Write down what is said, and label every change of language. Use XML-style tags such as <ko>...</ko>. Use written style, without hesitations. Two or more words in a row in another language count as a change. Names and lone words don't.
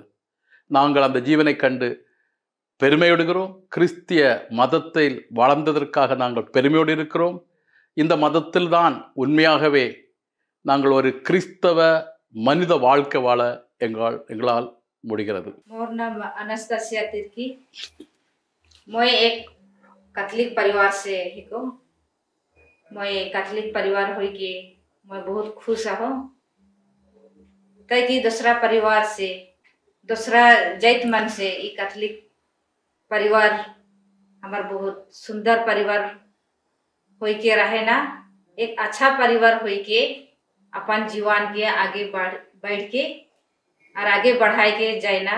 <ta>நாங்கள் அந்த ஜீவனை கண்டு பெருமையோடுகிறோம். கிறிஸ்திய மதத்தில் வளர்ந்ததற்காக நாங்கள் பெருமையோடு இருக்கிறோம். இந்த மதத்தில் தான் உண்மையாகவே நாங்கள் ஒரு கிறிஸ்தவ மனித வாழ்க்கை வாழ எங்களால் முடிகிறது.</ta> <sck>मोर नाम अनास्तासिया तिर्की। मैं एक कैथोलिक परिवार से हिको। मैं कैथोलिक परिवार होई के मैं बहुत खुश हूँ। ताकि दूसरा परिवार से, दूसरा जात मन से ये कैथोलिक परिवार हमार बहुत सुंदर परिवार होई के रहे ना, एक अच्छा परिवार होई के अपन जीवन के आगे बढ़ के और आगे बढ़ाए के जाए ना।</sck>